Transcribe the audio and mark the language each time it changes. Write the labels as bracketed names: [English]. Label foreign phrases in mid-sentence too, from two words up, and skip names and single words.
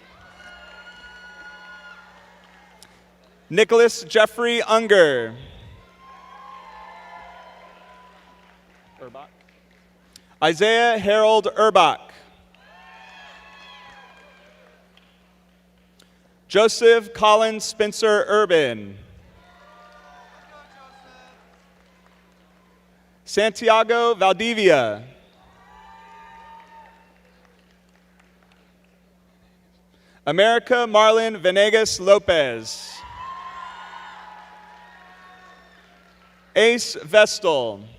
[English] Nicholas Jeffrey Unger. Isaiah Harold Urbach. Joseph Colin Spencer Urban. Santiago Valdivia. America Marlon Venegas Lopez. Ace Vestal.